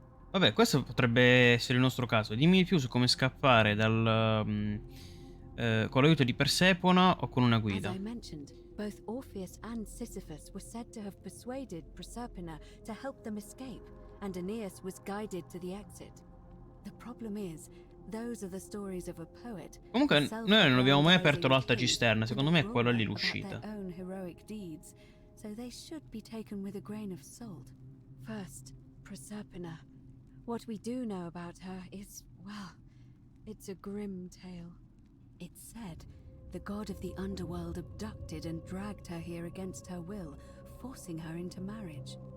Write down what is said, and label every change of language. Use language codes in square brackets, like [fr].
[it] Vabbè, questo potrebbe essere il nostro caso. Dimmi di più su come scappare con l'aiuto di Persefona o con una [en] As [it] guida. [en] I mentioned, both Orpheus and Sisyphus were said to have persuaded Proserpina to help them escape, and Aeneas was guided to the exit. The problem is, those are the stories of a poet. [it] Comunque, noi non abbiamo mai aperto l'alta cisterna. Secondo me è quella lì l'uscita. l'uscita. [en] Own heroic deeds, so they should be taken with a grain of salt. First, Proserpina. What we do know about her is, well, it's a grim tale. It's said the god of the underworld abducted and dragged her here against her will, forcing her into marriage.